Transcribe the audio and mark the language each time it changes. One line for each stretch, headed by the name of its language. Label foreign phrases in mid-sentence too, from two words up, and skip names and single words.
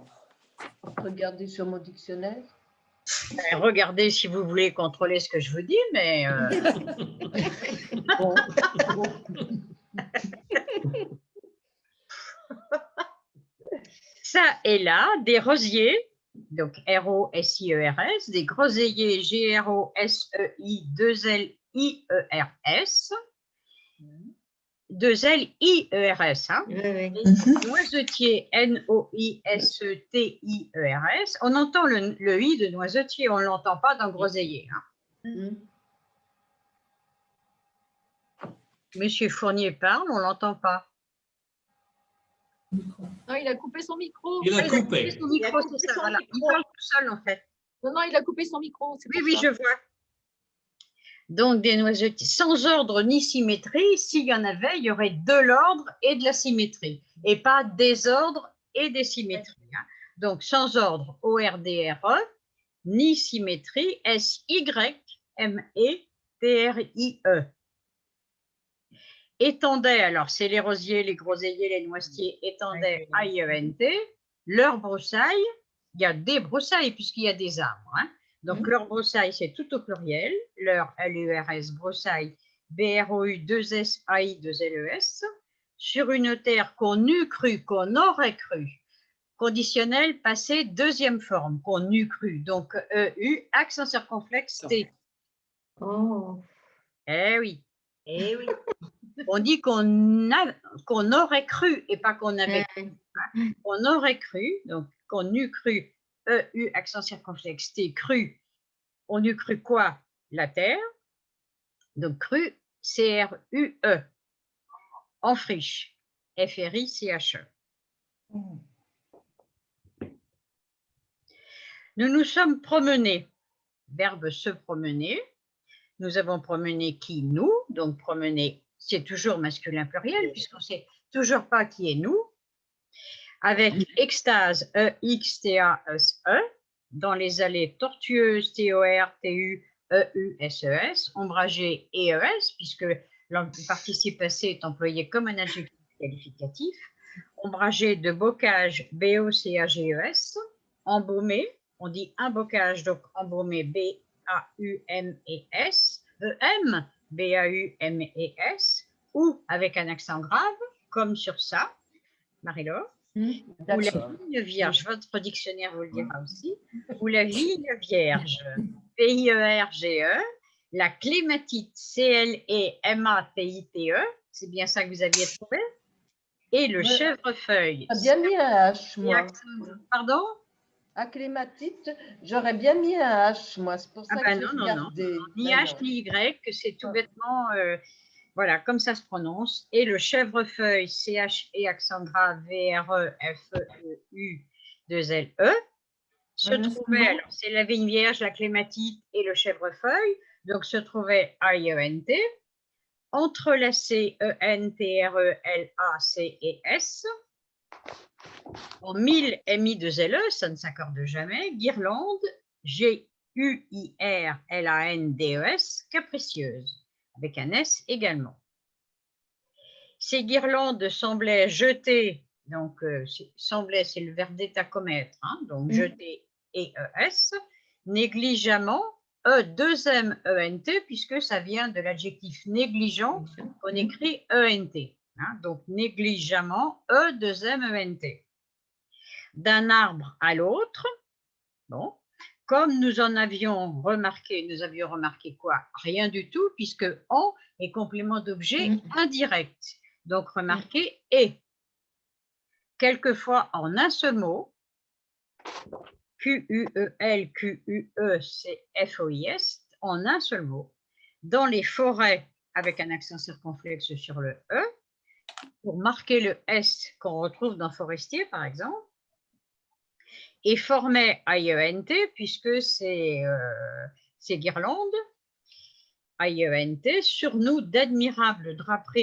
French: Regardez sur mon dictionnaire. Ben, regardez si vous voulez contrôler ce que je vous dis, mais Bon, ça et là, des rosiers, donc R-O-S-I-E-R-S, des groseilliers G-R-O-S-E-I-2-L-I-E-R-S, 2-L-I-E-R-S, hein. Oui, oui. Des noisetiers, N-O-I-S-E-T-I-E-R-S. On entend le I de noisetier, on ne l'entend pas dans groseillier. Hein. Monsieur Fournier parle, on ne l'entend pas. Non, il a coupé son micro. Il a Il a coupé. son micro, c'est ça, voilà. Il parle tout seul, en fait. Non, il a coupé son micro. Oui, oui, je vois. Donc, des noisetiers sans ordre ni symétrie. S'il y en avait, il y aurait de l'ordre et de la symétrie, et pas désordre et des symétries. Hein. Donc, sans ordre, O-R-D-R-E, ni symétrie, S-Y-M-E-T-R-I-E. Étendait, alors c'est les rosiers, les groseilliers, les noisetiers, étendait, A-I-E-N-T. Leur broussaille, il y a des broussailles puisqu'il y a des arbres. Hein. Donc, leur broussaille, c'est tout au pluriel. Leur L-U-R-S, broussaille, B-R-O-U-2-S-A-I-2-L-E-S, sur une terre qu'on eût cru, qu'on aurait cru. Conditionnel, passé, deuxième forme, qu'on eût cru. Donc, E-U, accent circonflexe, T. Oh. Eh oui. Eh oui. On dit qu'on aurait cru et pas qu'on avait cru. Hein. On aurait cru, donc qu'on eût cru, E-U, accent circonflexe, T, cru. On eût cru quoi? La terre. Donc cru, C-R-U-E. En friche, F-R-I-C-H-E. Nous nous sommes promenés. Verbe se promener. Nous avons promené qui? Nous. Donc promener, c'est toujours masculin pluriel puisqu'on ne sait toujours pas qui est nous. Avec extase, E-X-T-A-S-E, dans les allées tortueuses, T-O-R-T-U-E-U-S-E-S, ombragé E-E-S, puisque le participe passé est employé comme un adjectif qualificatif. Ombragé de bocage, B-O-C-A-G-E-S, embaumé, on dit un bocage, donc embaumé, B-A-U-M-E-S, E-M, B-A-U-M-E-S, ou avec un accent grave, comme sur ça, Marie-Laure, ou la vigne vierge, votre dictionnaire vous le dira aussi, ou la vigne vierge, P-I-E-R-G-E, la clématite, C-L-E-M-A-T-I-T-E, c'est bien ça que vous aviez trouvé, et le chèvrefeuille. J'ai bien mis un H, moi. Pardon? Acclématite, j'aurais bien mis un H, moi. C'est pour ça que j'ai regardé. Ni H ni Y, c'est tout bêtement, voilà, comme ça se prononce. Et le chèvrefeuille, C-H et accent grave, V-R-E-F-E-U-2-L-E, se trouvait, alors c'est la vigne vierge, la clématite et le chèvrefeuille, donc se trouvait A-I-E-N-T, entrelacé E-N-T-R-E-L-A-C-E-S, en 1000 M-I-2-L-E, ça ne s'accorde jamais, guirlande, G-U-I-R-L-A-N-D-E-S, capricieuse, avec un S également. Ces guirlandes semblaient jeter, donc semblait, c'est le verbe d'état commettre, hein, donc jeter E-E-S, négligemment, E-2-M-E-N-T, puisque ça vient de l'adjectif négligent, qu'on écrit E-N-T. Hein, donc négligemment, E-2-M-E-N-T. D'un arbre à l'autre, bon, comme nous en avions remarqué, nous avions remarqué quoi? Rien du tout, puisque en est complément d'objet indirect. Donc remarquez et. Quelquefois en un seul mot, Q-U-E-L, Q-U-E, c'est F-O-I-S, en un seul mot, dans les forêts, avec un accent circonflexe sur le E, pour marquer le S qu'on retrouve dans forestier, par exemple, et formait I-E-N-T, puisque c'est guirlande, A-I-E-N-T, sur nous d'admirables draperies.